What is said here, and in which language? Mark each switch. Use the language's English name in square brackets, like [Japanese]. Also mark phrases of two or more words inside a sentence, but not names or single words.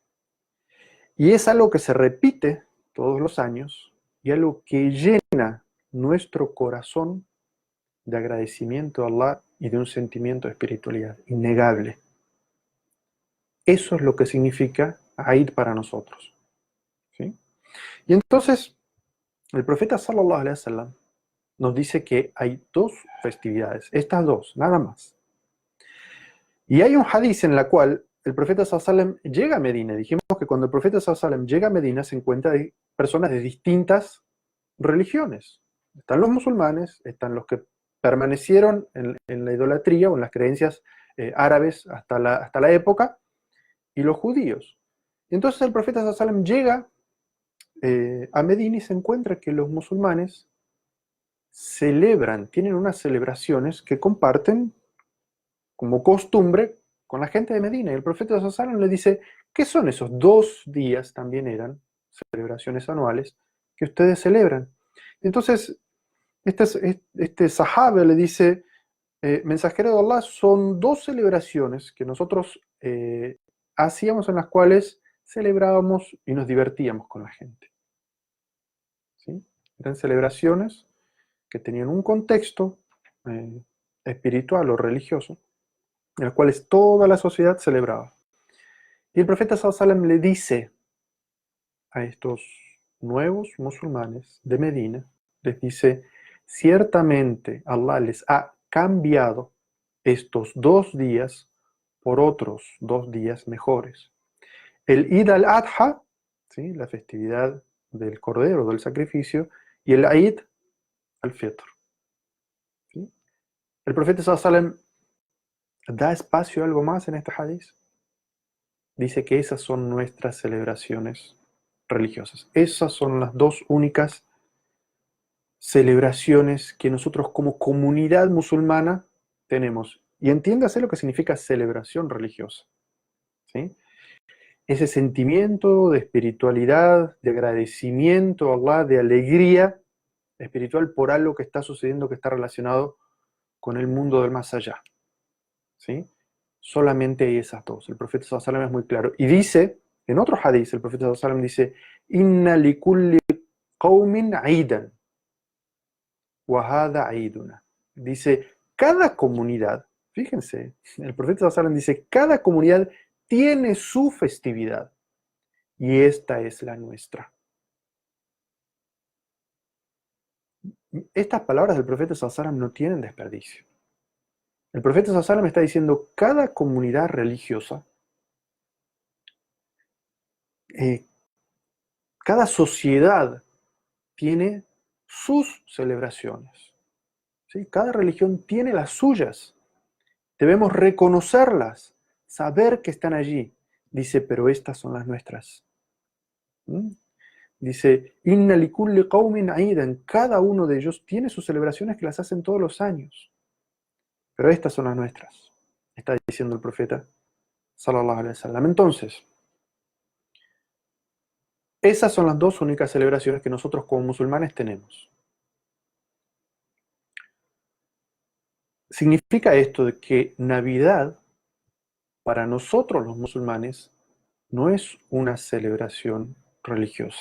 [Spanish] Y es algo que se repite todos los años y algo que llena nuestro corazón de agradecimiento a Allah y de un sentimiento de espiritualidad innegable. Eso es lo que significa Eid para nosotros. ¿Sí? Y entonces, el profeta [Arabic] صلى الله عليه وسلم [Spanish] nos dice que hay dos festividades, estas dos, nada más. Y hay un hadiz en la cual el profeta [Arabic] صلى الله عليه وسلم [Spanish] llega a Medina. Dijimos que cuando el profeta [Arabic] صلى الله عليه وسلم [Spanish] llega a Medina se encuentra de personas de distintas religiones. Están los musulmanes, están los que permanecieron en la idolatría o en las creencias árabes hasta la época, y los judíos. Entonces el profeta [Arabic] صلى الله عليه وسلم [Spanish] llega a Medina y se encuentra que los musulmanes celebran, tienen unas celebraciones que comparten como costumbre con la gente de Medina. Y el profeta [Arabic] صلى الله عليه وسلم [Spanish] le dice, ¿qué son esos 2 días? También eran celebraciones anuales que ustedes celebran. Entonces, este sahabe le dice, mensajero de Allah, son 2 celebraciones que nosotros hacíamos, en las cuales celebrábamos y nos divertíamos con la gente. ¿Sí? Eran celebraciones que tenían un contexto espiritual o religioso, en las cuales toda la sociedad celebraba. Y el profeta [Arabic] صلى الله عليه وسلم [Spanish] le dice a estos nuevos musulmanes de Medina, les dice, ciertamente Allah les ha cambiado estos 2 días por otros 2 días mejores. El Eid al-Adha, ¿sí?, la festividad del cordero, del sacrificio, y el Eid al-Fitr. ¿Sí? El profeta [Arabic] صلى الله عليه وسلم [Spanish] da espacio a algo más en este hadith. Dice que esas son nuestras celebraciones religiosas. Esas son las dos únicas celebraciones que nosotros como comunidad musulmana tenemos. Y entiéndase lo que significa celebración religiosa. ¿Sí? Ese sentimiento de espiritualidad, de agradecimiento a Allah, de alegría espiritual por algo que está sucediendo, que está relacionado con el mundo del más allá. ¿Sí? Solamente hay esas dos. El profeta [Arabic] صلى الله عليه وسلم [Spanish] es muy claro. Y dice, en otro hadith, el profeta [Arabic] صلى الله عليه وسلم [Spanish] dice, [Arabic] إن لكل قوم عيدا وهذا عيدنا. [Spanish] Dice, cada comunidad, fíjense, el profeta [Arabic] صلى الله عليه وسلم [Spanish] dice, cada comunidad tiene su festividad. y esta es la nuestra. Estas palabras del profeta [Arabic] صلى الله عليه وسلم [Spanish] no tienen desperdicio. El profeta [Arabic] صلى الله عليه وسلم [Spanish] está diciendo, cada comunidad religiosa, cada sociedad tiene sus celebraciones, ¿sí? Cada religión tiene las suyas. Debemos reconocerlas, saber que están allí. Dice, pero estas son las nuestras. ¿Mm? Dice, [Arabic] إن لكل قوم عيدا. [Spanish] Cada uno de ellos tiene sus celebraciones que las hacen todos los años. Pero estas son las nuestras, está diciendo el profeta [Arabic] صلى الله عليه وسلم. [Spanish] Entonces, esas son las dos únicas celebraciones que nosotros como musulmanes tenemos. Significa esto de que Navidad, para nosotros los musulmanes, no es una celebración religiosa.